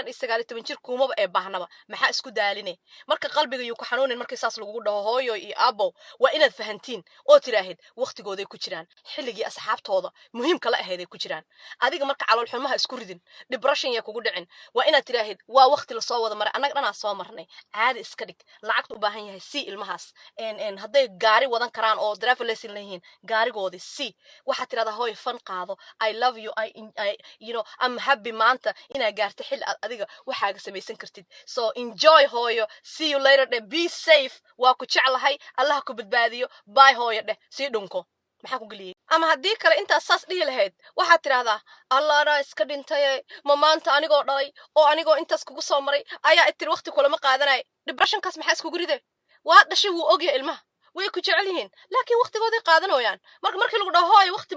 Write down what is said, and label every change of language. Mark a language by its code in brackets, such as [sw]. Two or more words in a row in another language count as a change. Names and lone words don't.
[so] iyo 19 jir kuma ee baahnaba maxaa isku daaline marka qalbiga uu ku xanuunin markay saas lagu dhaho hooyo iyo abo waa inaad fahantiin oo tiraahid waqtigooday ku jiraan xilligii asxaabtooda muhiim kala aheeday ku jiraan adiga marka calool xumaha isku ridin depression ya kugu dhicin waa inaad tiraahid waa waqti la soo wada maray dhanaa soo marnay caadi iska dhig lacagtu u baahan yahay si ilmahaas hadday gaari wadan karaan oo driver lesson leeyihiin gaarigoodii si waxa tirada hooy fan qaado [en] I love you you know I'm happy [so] maanta inaa gaarto xil adiga waxaaga samaysan kartid [en] so enjoy [so] hooyo [en] see you later [so] de [en] be safe [so] waa ku jeclahay allah ku badbaadiyo bye hooyo dheh sii dhunko maxaa ku geliyay ama haddii kale intaas saas dhihi lahayd waxaad tirahdaa allah anaa iska dhintay ma maanta anigoo dhalay oo anigoo intaas kugu soo maray ayaa itir waqti kulama qaadanay depressionkaas maxaa iskugu ride waa dhashay wuu ogyahay ilmaha way ku jecel yihiin laakiin waqtigooday qaadanayaan markii lagu dhaho hooy waqti